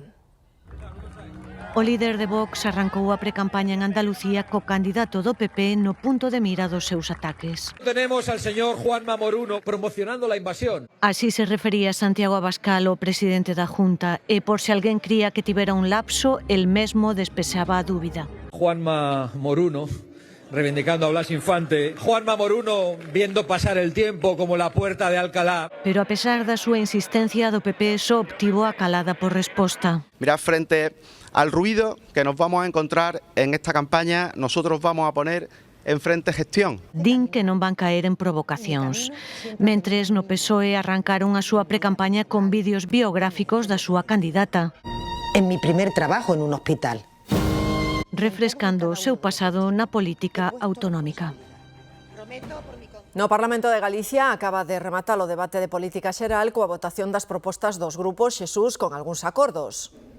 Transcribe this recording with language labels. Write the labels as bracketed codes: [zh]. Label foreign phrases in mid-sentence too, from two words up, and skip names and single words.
[gl] O líder de Vox arrancou a precampaña en Andalucía co candidato do PP no punto de mira dos seus ataques. [es] Tenemos al señor Juanma Moruno promocionando la invasión. [gl] Así se refería Santiago Abascal, o presidente da Junta, e por se alguén cría que tivera un lapso, el mesmo despexaba a dúbida. [es] Juanma Moruno reivindicando a Blas Infante, Juanma Moruno viendo pasar el tiempo como la puerta de Alcalá. [gl] Pero a pesar da súa insistencia, do PP só obtivo a calada por resposta. [es] Mirad, frente al ruido que nos vamos a encontrar en esta campaña, nosotros vamos a poner en Frente Gestión. [gl] Din que non van caer en provocacións. Mentres no PSOE arrancaron a súa precampaña con vídeos biográficos da súa candidata. [es] En mi primer trabajo en un hospital. [gl] Refrescando o seu pasado na política autonómica. No Parlamento de Galicia acaba de rematar o debate de política xeral coa votación das propostas dos grupos Xesús con algúns acordos.